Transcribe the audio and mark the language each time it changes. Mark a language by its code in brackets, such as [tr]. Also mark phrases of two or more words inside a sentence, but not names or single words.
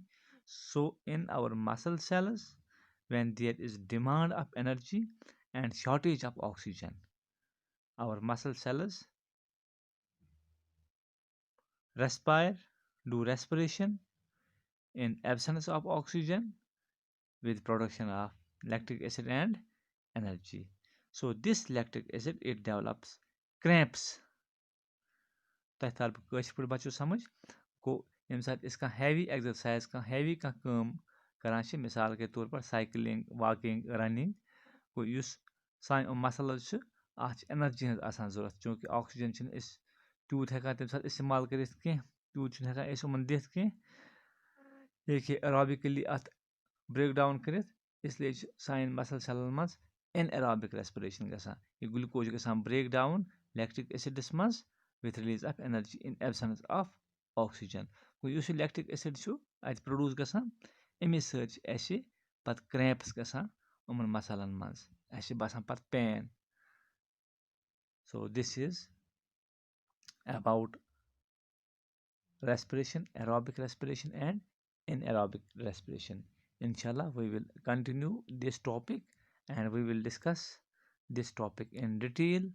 [en] So in our muscle cells, when there is demand of energy and shortage of oxygen, our muscle cells respire, do respiration in absence of oxygen with production of lactic acid and energy. So this lactic acid it develops cramps. [ks] تۄہہِ تر بہٕ کٲشِر پٲٹھۍ بَچو سَمجھ گوٚو ییٚمہِ ساتہٕ أسۍ کانٛہہ [en] heavy exercise [ks] کانٛہہ ہیوی کانٛہہ کٲم کران چھِ [ur] مِثال کے طور پر [en] cycling walking running [ks] گوٚو یُس سانہِ یِم مسلز چھِ اَتھ چھِ ایٚنرجی ہٕنٛز آسان ضوٚرتھ چوٗنٛکہِ آکسیجن چھِنہٕ أسۍ تیوٗت ہٮ۪کان تَمہِ ساتہٕ اِستعمال کٔرِتھ کینٛہہ تیوٗت چھِنہٕ ہٮ۪کان أسۍ یِمن دِتھ کینٛہہ یہِ ہیٚکہِ ایٚرابِکلی اَتھ [en] break down [ks] کٔرِتھ اِسلیے چھِ سانٮ۪ن [en] muscle cells [ks] منٛز [en] anaerobic respiration [ks] گژھان یہِ گلوکوز چھُ گژھان [en] break down lactic acids [ks] منٛز [en] with release of energy in absence of oxygen [ks] گوٚو یُس یہِ [en] lactic acid [ks] چھُ اَتہِ پرٛوڈوٗس گژھان اَمے سۭتۍ چھِ اَسہِ پَتہٕ کرٛیمپٕس گژھان یِمن مسلن منٛز اَسہِ چھِ باسان پَتہٕ پین [en] so this is about respiration aerobic respiration and anaerobic respiration inshallah we will continue this topic and we will discuss this topic in detail.